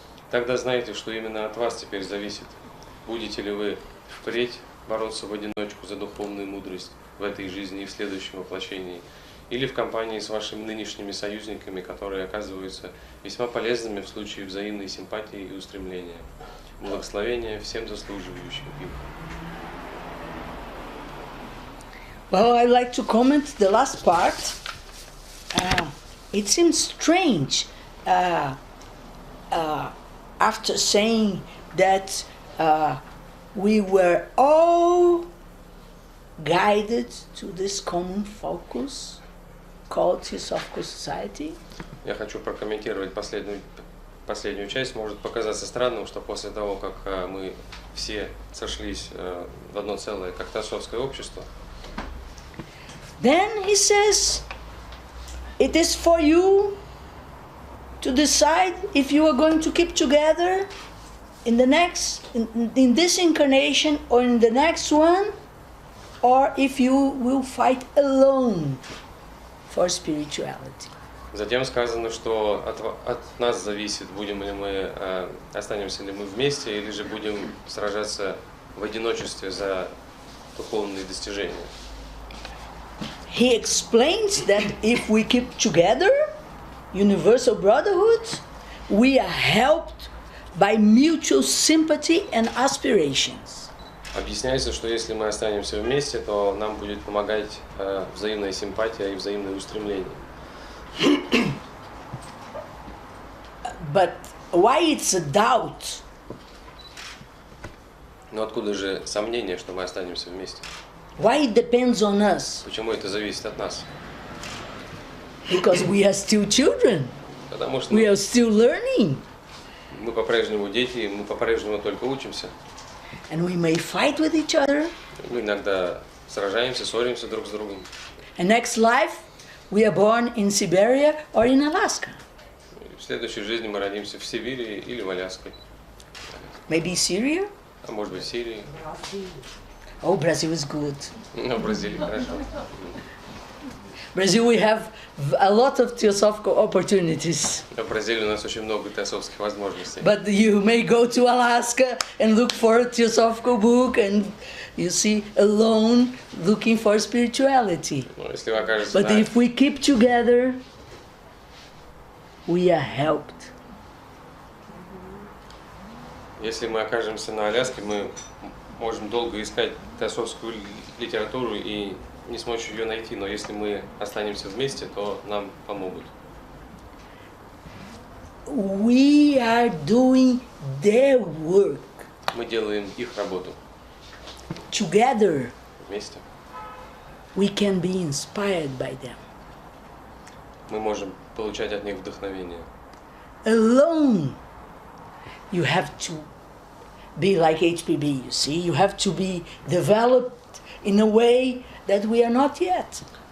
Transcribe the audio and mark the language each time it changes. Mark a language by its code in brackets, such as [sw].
[ru] Тогда знайте, что именно от вас теперь зависит, будете ли вы впредь бороться в одиночку за духовную мудрость в этой жизни и в следующем воплощении, или в компании с вашими нынешними союзниками, которые оказываются весьма полезными в случае взаимной симпатии и устремления. Благословения всем заслуживающим их. [en] Well, I'd like to comment the last part. It seems strange after saying that we were all guided to this common focus called Teosophical Society. [ru] Я хочу прокомментировать последнюю часть. Может показаться странным, что после того, как мы все сошлись в одно целое, как Теософское общество. [en] Then he says, it is for you to decide if you are going to keep together in the next, in this incarnation or in the next one, or if you will fight alone for spirituality. [ru] Затем сказано, что от нас зависит, будем ли мы, останемся ли мы вместе, или же будем сражаться в одиночестве за духовные достижения. [en] He explains that if we keep together, universal brotherhood, we are helped by mutual sympathy and aspirations. [ru] Объясняется, что если мы останемся вместе, то нам будет помогать взаимная симпатия и взаимное устремление. [en] But why it's a doubt [ru] Но откуда же сомнение, что мы останемся вместе? [en] Why it depends on us? [ru] Почему это зависит от нас? [en] Because we are still children. [ru] Потому что [en] We are still learning. [ru] мы по-прежнему дети, мы по-прежнему только учимся. [en] And we may fight with each other. [ru] Мы иногда сражаемся, ссоримся друг с другом. [en] And next life, we are born in Siberia or in Alaska. [ru] В следующей жизни мы родимся в Сибири или в Аляске. [en] Maybe Syria? [ru] А может быть в Сирии. [en] Oh, Brazil is good. [ru] Ну, в Бразилии хорошо. [en] Brazil, we have a lot of Teosophical opportunities. [ru] В Бразилии у нас очень много теософских возможностей. [en] But you may go to Alaska and look for a Teosophical book and you see alone looking for spirituality. [ru] Но если вы окажетесь [en] But if we keep together, we are helped. [ru] Если мы окажемся на Аляске, мы можем долго искать теософскую литературу и не сможем ее найти, но если мы останемся вместе, то нам помогут. [en] We are doing their work [ru] Мы делаем их работу [en] together. [ru] вместе. [en] We can be inspired by them. [ru] Мы можем получать от них вдохновение. [en] Alone, you have to be like HPB, you see. You have to be developed in a way that we are not yet.